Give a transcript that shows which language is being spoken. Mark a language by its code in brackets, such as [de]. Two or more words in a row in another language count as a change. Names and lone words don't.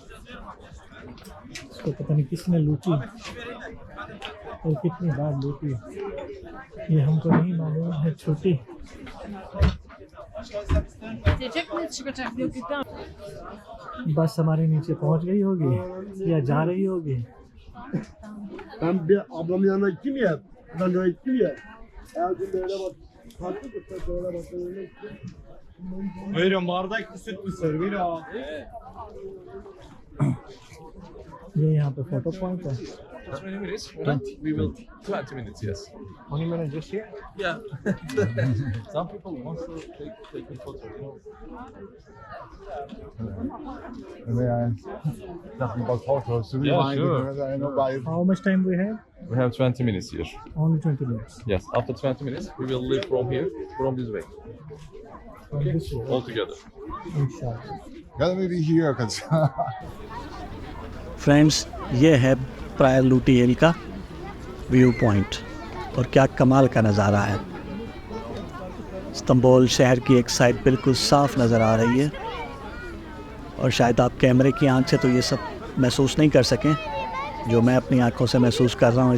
[hi] इसको पता नहीं किसने लूटी और कितनी बार लूटी, ये हमको नहीं मालूम है। छोटी बस हमारे नीचे पहुंच गई होगी या जा रही होगी। [tr] Ben bir ablamın yanına gittim ya. Ben de gittim ya. Her gün böyle bak. Farklı bir böyle bak. Buyurun bardak süt mü sir? Buyurun. [hi] ये यहाँ पे [en] photo point [hi] है। [en] How many minutes? 20. We will 20 minutes, yes. 20 minutes just here? Yeah. Some people want to take a photo. Talking about photos. So Yeah, sure. I know by How much time we have? We have 20 minutes here. Only 20 minutes. Yes. After 20 minutes, we will leave from here, from this way. From this way. All together. Inshallah. Gotta maybe here because [hi] फ्रेंड्स, ये है प्रायर लूटी हिल का [en] view point [hi] और क्या कमाल का नज़ारा है। इस्तांबुल शहर की एक साइड बिल्कुल साफ़ नज़र आ रही है और शायद आप कैमरे की आंख से तो ये सब महसूस नहीं कर सकें जो मैं अपनी आंखों से महसूस कर रहा हूँ।